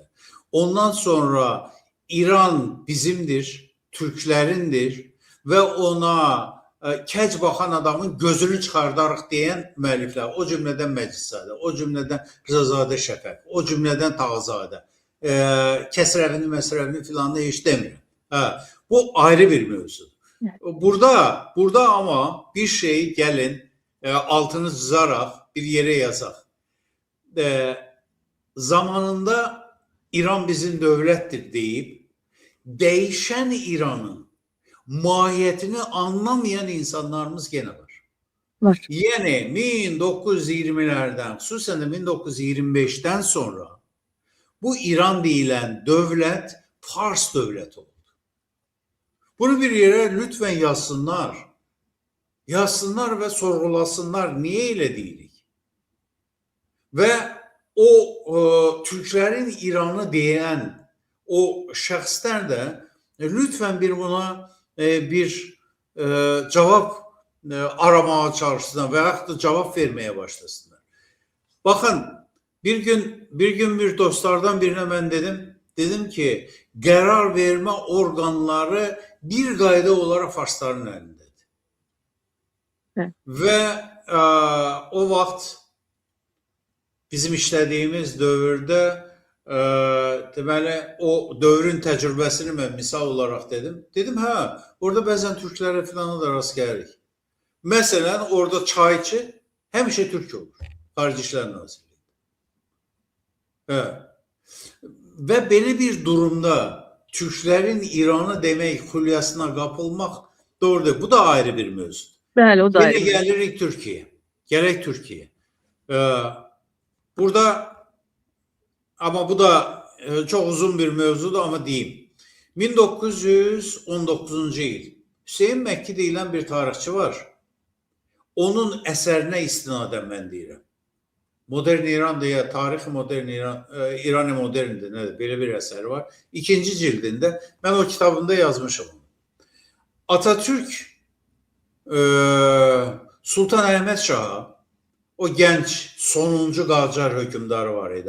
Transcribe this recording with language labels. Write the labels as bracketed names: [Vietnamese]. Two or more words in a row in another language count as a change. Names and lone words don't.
[Azerbaijani] Ondan sonra İran bizimdir, Türklərindir və ona kəc baxan adamın gözünü çıxardarıq deyən müəlliflər, o cümlədən Məcidzadə, o cümlədən Rızazadə Şəfəq, o cümlədən Tağzadə, Kəsrəvini, Məsrəvini filan da heç demirəm. Bu ayrı bir mövzudur. Burada ama bir şey gəlin altını çizaraq bir yere yazaq. Zamanında İran bizim dövlətdir deyib, [Turkish] değişen İran'ın mahiyetini anlamayan insanlarımız gene var. [Azerbaijani] Yani 1920'lərdən, xüsusən də 1925'ten sonra bu İran deyilen dövlət Fars dövləti oldu. [Turkish] Bunu bir yere lütfen yazsınlar. Yazsınlar ve sorgulasınlar. Niye öyle deyilik? Ve o Türklerin İran'ı diyen o şəxslər də lütfen bir buna bir cevap aramaya çalışsınlar ve yaxud cevap vermeye başlasınlar. Bakın bir gün bir dostlardan birine ben dedim ki [Azerbaijani] qərar verme organları bir qayda olaraq farsların əlindədir. Və o vaxt bizim işlədiyimiz dövrdə deməli o dövrün təcrübəsini mən misal olaraq dedim. Dedim, orada bəzən türklərə filan da rast gəlirik. Məsələn, orada çayçı həmişə türk olur. Xarici İşlər Nazirliyi. [Turkish] Və belə bir durumda Türklerin İran'ı demek hülyasına kapılmak doğrudur. Bu da ayrı bir mevzu. [Azerbaijani] Bəli, o da ayrı. [Turkish] Yine gelirik Türkiye. Gerek Türkiye. Burada ama bu da çok uzun bir mevzudu ama diyeyim. [Azerbaijani] 1919-cu il Hüseyn Məkki deyilən bir tarixçi var. Onun əsərinə istinadən mən deyirəm. Modern İran deyə, tarixi modern İran, İran moderndir, nədir? Belə bir əsəri var. 2-ci cildində mən o kitabımda yazmışam. Atatürk Sultan Əhməd Şaha, o gənc sonuncu Qacar hökmdarı var idi.